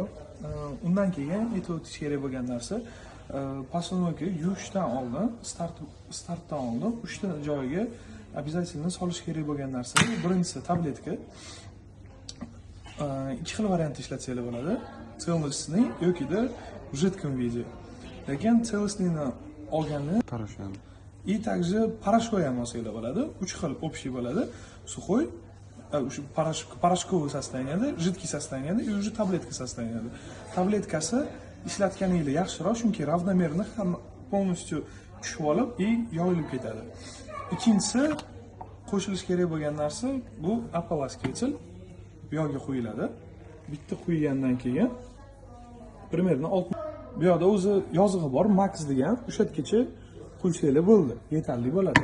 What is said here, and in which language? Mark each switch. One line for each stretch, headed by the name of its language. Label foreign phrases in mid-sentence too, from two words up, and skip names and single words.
Uzbek: Undan keyin aytib o'tish kerak bo'lgan narsa, posudomka yuvishdan oldin, startdan oldin 3 ta joyiga обязательно solish kerak bo'lgan narsa. Birinchisi tabletka. Ikki xil variant ishlatsanglar bo'ladi.
Russian: Целостный yokida в жидком виде.
Uzbek: Lekin целостныйni olganni
Russian: порошок. И также порошок
Uzbek: ham olsanglar bo'ladi. 3 xil общий bo'ladi.
Russian: Сухой, порошковый состоянияda, жидкий состоянияda и уже tabletka состоянияda.
Uzbek: Tabletkasi ishlatganingizda yaxshiroq, chunki
Russian: равномерно полностью
Uzbek: tushib olib и yoyilib ketadi. Ikkinchisi qo'shilish kerak bo'lgan narsa bu опаласкиватель. Bu yoqqa qo'yiladi. Bitta qo'ygandan keyin примерно 6 bu yoqda o'zi yozig'i bor, max degan, o'sha yergacha qo'ysanglar bo'ldi, yetarli bo'ladi.